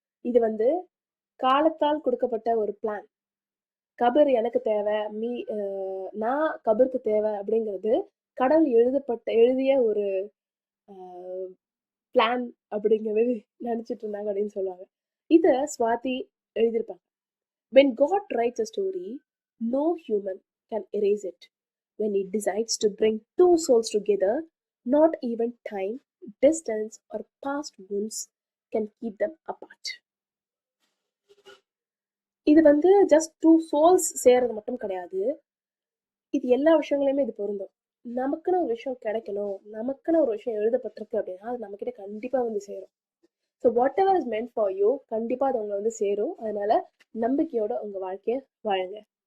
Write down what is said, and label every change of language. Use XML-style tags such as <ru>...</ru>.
<ta>இது வந்து காலத்தால் கொடுக்கப்பட்ட ஒரு பிளான். கபர் எனக்கு தேவை, நான் கபருக்கு தேவை அப்படிங்கிறது கடவுள் எழுதிய ஒரு பிளான் அப்படிங்கிறது நினைச்சிட்டு இருந்தாங்க அப்படின்னு சொல்லுவாங்க. இத ஸ்வாதி எழுதியிருப்பாங்க.</ta> <en>When God writes a story, no human can erase it. When he decides to bring two souls together, not even time, distance, or past wounds can keep them apart.</en> <ta>இது வந்து</ta> <en>just two souls</en> <ta>சேர்றது மட்டும் கிடையாது. இது எல்லா விஷயங்களையுமே இது பொருந்தும். நமக்குன்னு ஒரு விஷயம் கிடைக்கணும், நமக்குன்னு ஒரு விஷயம் எழுதப்பட்டிருக்கு அப்படின்னா அது நம்ம கிட்ட கண்டிப்பா வந்து சேரும்.</ta> <en>so whatever is meant for you,</en> <ta>கண்டிப்பா அது உங்களை வந்து சேரும். அதனால நம்பிக்கையோட உங்க வாழ்க்கைய வாழுங்க.</ta>